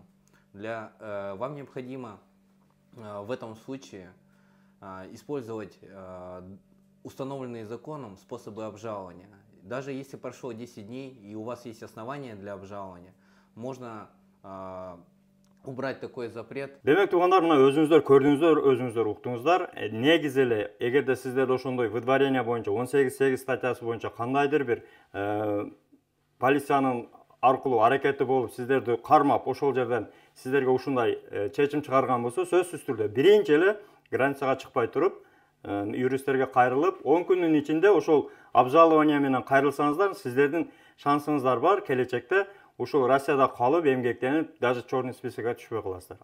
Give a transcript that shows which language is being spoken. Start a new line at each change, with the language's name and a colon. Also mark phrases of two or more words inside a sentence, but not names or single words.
Russian: Вам необходимо в этом случае использовать установленные законом способы обжалования. Даже если прошло 10 дней и у вас есть основания для обжалования, можно убрать такой запрет.
Kyrgyz: Демек туугандар, мына өзүңүздөр көрдүңүздөр, өзүңүздөр уктуңуздар. Негизи эле, эгерде сиздер ошондой выдворение боюнча 18.8 статьясы боюнча кандайдыр бир полициянын аркылуу аракети болуп, сиздерди кармап, ошол жерден сиздерге ушундай чечим чыгарган болсо, сөзсүз түрдө биринчи эле границага чыкпай туруп, юристтерге кайрылып, 10 күндүн ичинде ошол обжалование менен кайрылсаңыздар, сиздердин шансыңыздар бар келечекте ушул Россияда калып, эмгектенип, даже
Russian: черный списокко
Kyrgyz: түшпөй каласыздар.